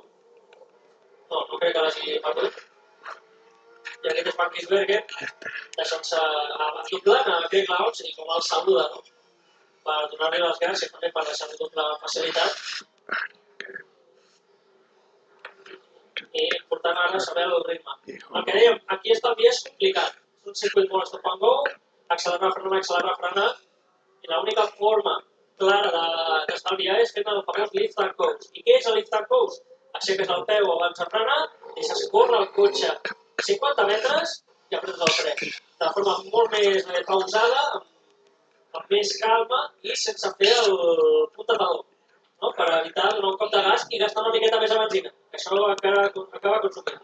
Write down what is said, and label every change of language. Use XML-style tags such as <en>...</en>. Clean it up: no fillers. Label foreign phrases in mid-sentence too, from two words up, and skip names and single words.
<ca>No crec que l'hagi perdut. I aquest és Marquisberger, deixant-se doblant a Greg Laos i com el saluda, no? Per donar-li les gràcies també per deixar-li tota la facilitat. I important ara saber el ritme. El que dèiem, aquí estalviar és complicat. És un circuit molt</ca> <en>stop and go,</en> <ca>accelerar, frenar, i l'única forma clara d'estalviar és fent el famós</ca> <en>lift and coast.</en> <ca>I què és el</ca> <en>lift and coast?</en> <ca>Aixeques el peu abans de frenar, deixes córrer el cotxe 50 metres i apretes el fre. De forma molt més pausada, amb més calma i sense fer el punt de taló, no? Per evitar donar un cop de gas i gastar una miqueta més de benzina. Això encara acaba consumint.</ca>